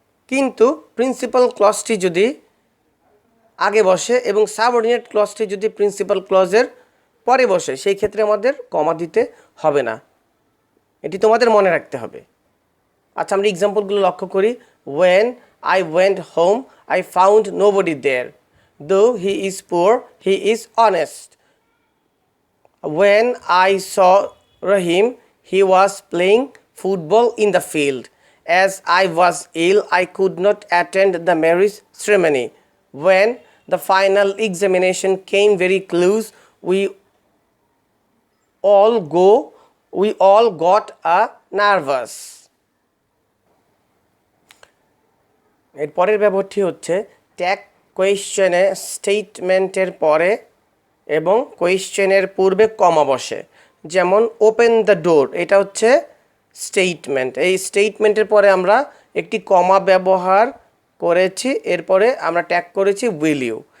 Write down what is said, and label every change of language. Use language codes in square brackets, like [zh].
[bn] কিন্তু প্রিন্সিপাল ক্লজটি যদি আগে বসে এবং সাবঅর্ডিনেট ক্লজটি যদি প্রিন্সিপাল ক্লজের পরে বসে সেই ক্ষেত্রে আমাদের কমা দিতে হবে না, এটি তোমাদের মনে রাখতে হবে। আচ্ছা, আমরা এক্সাম্পলগুলো লক্ষ্য করি। When [en] I went home, I found nobody there. Though he is poor, he is honest. When I saw Rahim, he was playing football in the field. As I was ill, I could not attend the marriage ceremony. When the final examination came very close, we all got nervous. [bn] এর পরের ব্যবহারটি হচ্ছে tag কোয়েশ্চেনে স্টেটমেন্টের পরে এবং কোয়েশ্চেনের পূর্বে কমা বসে। যেমন [en] open the door, [bn] এটা হচ্ছে স্টেটমেন্ট। এই স্টেটমেন্টের পরে আমরা একটি কমা ব্যবহার করেছি, এরপরে আমরা ট্যাগ করেছি [en] Will you.